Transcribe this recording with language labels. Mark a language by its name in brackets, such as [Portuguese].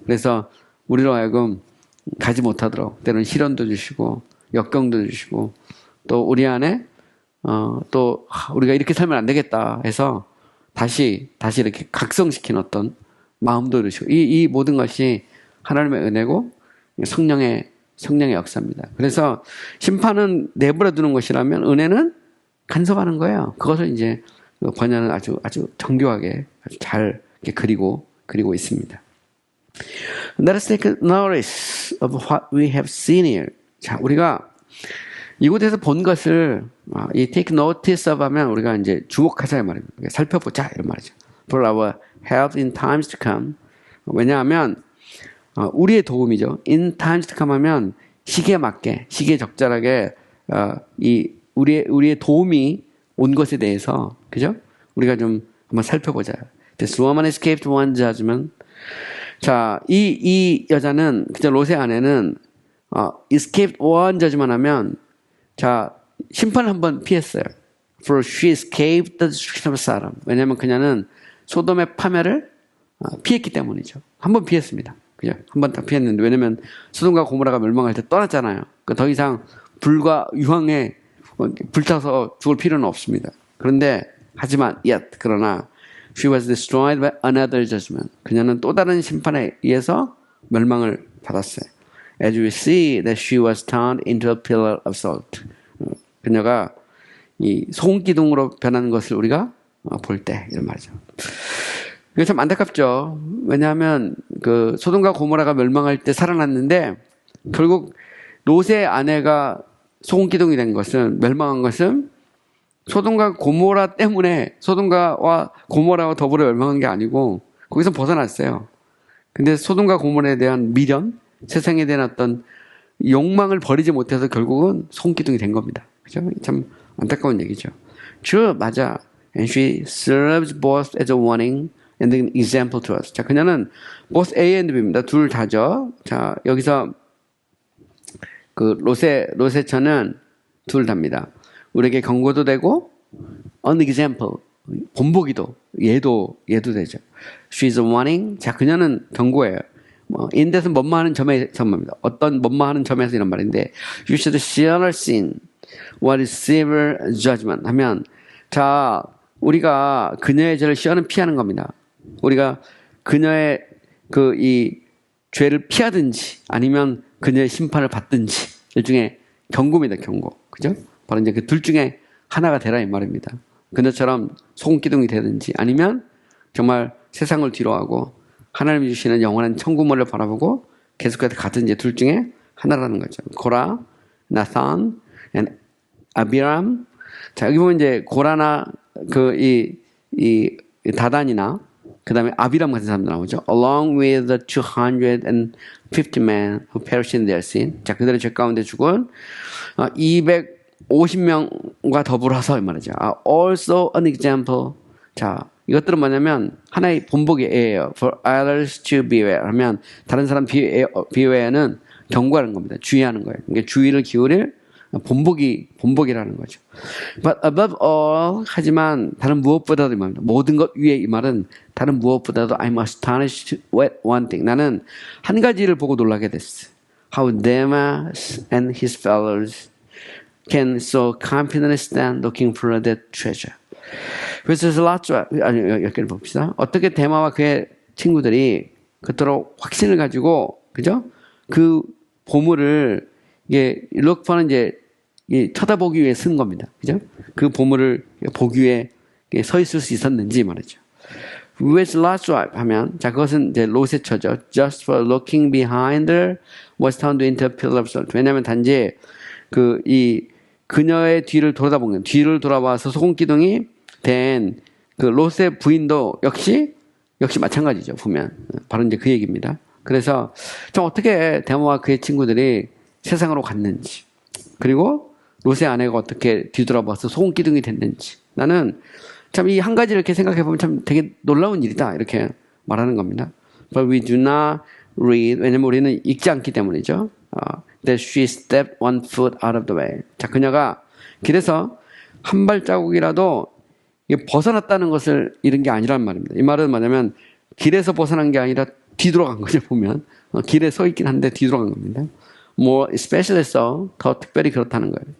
[Korean] 그래서 우리로 하여금 가지 못하도록 때로는 시련도 주시고 역경도 주시고 또 우리 안에 또 우리가 이렇게 살면 안 되겠다 해서 다시 이렇게 각성시키는 어떤 마음도 주시고 이 모든 것이 하나님의 은혜고 성령의 역사입니다. 그래서 심판은 내버려 두는 것이라면 은혜는 간섭하는 거예요. 그것을 이제 번연은 아주 정교하게 아주 잘 이렇게 그리고 있습니다. [English] Let us take notice of what we have seen here. [Korean] 자, 우리가 이곳에서 본 것을 이 [English] take notice of [Korean] 하면 우리가 이제 주목하자 이 말입니다. 살펴보자 이런 말이죠. [English] For our help in times to come. [Korean] 왜냐하면 우리의 도움이죠. [English] In times to come [Korean] 하면 시기에 맞게, 시기에 적절하게 이 우리의 도움이 온 것에 대해서 그죠? 우리가 좀 한번 살펴보자. [English] This woman escaped one judgment. [Korean] 자, 이 여자는 그죠? 롯의 아내는 [English] escaped one judgment [Korean] 하면 자 심판을 한번 피했어요. [English] For she escaped the destruction of Sodom. [Korean] 왜냐하면 그녀는 소돔의 파멸을 피했기 때문이죠. 한번 피했습니다. 그죠? 한번 딱 피했는데 왜냐면 소돔과 고모라가 멸망할 때 떠났잖아요. 그러니까 더 이상 불과 유황에 불타서 죽을 필요는 없습니다. 그런데 하지만 그러나 [English] she was destroyed by another judgment. [Korean] 그녀는 또 다른 심판에 의해서 멸망을 받았어요. [English] As we see that she was turned into a pillar of salt. [Korean] 그녀가 이 소금기둥으로 변하는 것을 우리가 볼 때 이런 말이죠. 이게 참 안타깝죠. 왜냐하면 그 소돔과 고모라가 멸망할 때 살아났는데 결국 롯의 아내가 소금기둥이 된 것은 멸망한 것은 소돔과 고모라 때문에 소돔과 고모라와 더불어 멸망한 게 아니고 거기서 벗어났어요. 근데 소돔과 고모라에 대한 미련, 세상에 대한 어떤 욕망을 버리지 못해서 결국은 소금기둥이 된 겁니다. 그죠? 참 안타까운 얘기죠. True, 맞아. [English] And she serves both as a warning and an example to us. [Korean] 자, 그녀는 [English] both A and B입니다. [Korean] 둘 다죠. 자, 여기서 그 롯의 처는 둘 다입니다. 우리에게 경고도 되고 [English] an example, [Korean] 본보기도 얘도 되죠. [English] She's a warning. [Korean] 자, 그녀는 경고예요. [English] in that [Korean] 은 뭐뭐하는 점에서입니다. 어떤 뭐뭐하는 점에서 이런 말인데 [English] you should share our sin what is severe judgment [Korean] 하면 자 우리가 그녀의 죄를 시어는 피하는 겁니다. 우리가 그녀의 그 이 죄를 피하든지 아니면 그녀의 심판을 받든지 일종의 경고입니다. 경고. 그죠? 바로 이제 그 둘 중에 하나가 되라 이 말입니다. 그녀처럼 소금기둥이 되든지 아니면 정말 세상을 뒤로하고 하나님이 주시는 영원한 천국문을 바라보고 계속해서 가든지 둘 중에 하나라는 거죠. 고라, 나산, 아비람. 자, 여기 보면 이제 고라나 이 다단이나 그 다음에 아비람 같은 사람도 나오죠. [English] Along with the 250 men who perished in their sin. [Korean] 자, 그들의 죄 가운데 죽은 250명과 더불어서 이 말이죠. [English] Also an example. [Korean] 자, 이것들은 뭐냐면 하나의 본보기예요. [English] For others to beware [Korean] 하면 다른 사람 beware는 경고하는 겁니다. 주의하는 거예요. 그러니까 주의를 기울일 본보기라는 거죠. [English] But above all [Korean] 하지만 다른 무엇보다도 이 말입니다. 모든 것 위에 이 말은 다른 무엇보다도 [English] I'm astonished at one thing. [Korean] 나는 한 가지를 보고 놀라게 됐어. [English] How Demas and his fellows can so confidently stand looking for that treasure. [Korean] 그래서 여기를 봅시다. 어떻게 데마와 그의 친구들이 그토록 확신을 가지고 그죠? 그 보물을 이게 look for는 이제 쳐다보기 위해 쓴 겁니다. 그죠? 그 보물을 보기 위해 서 있을 수 있었는지 말이죠. [English] With large wife [Korean] 하면 자 그것은 이제 롯의 처죠. [English] Just for looking behind her was turned into a pillar of salt. [Korean] 왜냐하면 단지 그녀의 뒤를 돌아봐서 소금기둥이 된 그 롯의 부인도 역시 마찬가지죠. 보면 바로 이제 그 얘기입니다. 그래서 좀 어떻게 데마와 그의 친구들이 세상으로 갔는지 그리고 롯의 아내가 어떻게 뒤돌아봐서 소금기둥이 됐는지 나는 참 이 한 가지 이렇게 생각해 보면 참 되게 놀라운 일이다 이렇게 말하는 겁니다. [English] But we do not read [Korean] 왜냐면 우리는 읽지 않기 때문이죠. [English] That she stepped one foot out of the way. [Korean] 자 그녀가 길에서 한 발자국이라도 벗어났다는 것을 잃은 게 아니란 말입니다. 이 말은 뭐냐면 길에서 벗어난 게 아니라 뒤돌아간 거죠. 보면 길에 서 있긴 한데 뒤돌아간 겁니다. [English] More especially so, [Korean] 더 특별히 그렇다는 거예요.